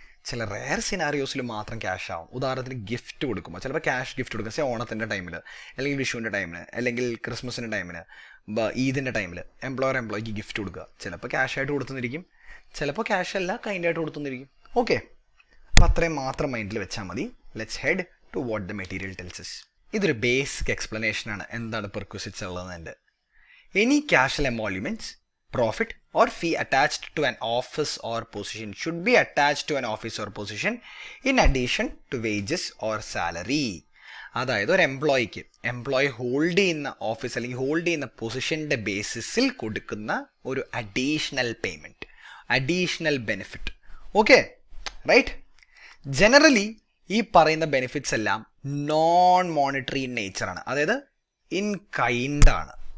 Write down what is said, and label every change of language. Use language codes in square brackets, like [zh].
[ml] ചില റെയർ സിനാരിയോസിൽ മാത്രം ക്യാഷ് ആവും. ഉദാഹരണത്തിന് ഗിഫ്റ്റ് കൊടുക്കുമ്പോൾ ചിലപ്പോൾ ക്യാഷ് ഗിഫ്റ്റ് കൊടുക്കുക, ഓണത്തിൻ്റെ ടൈമിൽ അല്ലെങ്കിൽ വിഷുവിൻ്റെ ടൈമിന് അല്ലെങ്കിൽ ക്രിസ്മസിൻ്റെ ടൈമിന്, ഈദിൻ്റെ ടൈമിൽ എംപ്ലോയിക്ക് ഗിഫ്റ്റ് കൊടുക്കുക. ചിലപ്പോൾ ക്യാഷായിട്ട് കൊടുത്തുന്നിരിക്കും, ചിലപ്പോൾ ക്യാഷ് അല്ല കൈൻഡായിട്ട് കൊടുത്തുന്നിരിക്കും. ഓക്കെ, അപ്പോൾ അത്രയും മാത്രം മൈൻഡിൽ വെച്ചാൽ മതി. [en] Let's head to what the material tells us. [ml] ഇതൊരു ബേസിക് എക്സ്പ്ലനേഷനാണ് എന്താണ് പെർക്വിസിറ്റ്സ് ഉള്ളതെന്നതിൻ്റെ. [en] Any casual emoluments, profit or fee attached to an office or position should be attached to an office or position in addition to wages or salary. [ml] അതായത് ഒരു employee hold ചെയ്യുന്ന office അല്ലെങ്കിൽ hold ചെയ്യുന്ന പൊസിഷൻ്റെ ബേസിസിൽ കൊടുക്കുന്ന ഒരു additional payment, additional benefit. Okay, right? Generally ഈ പറയുന്ന benefits എല്ലാം നോൺ മോണിറ്ററി ഇൻ നേച്ചറാണ്, അതായത് ഇൻ കൈൻഡാണ്.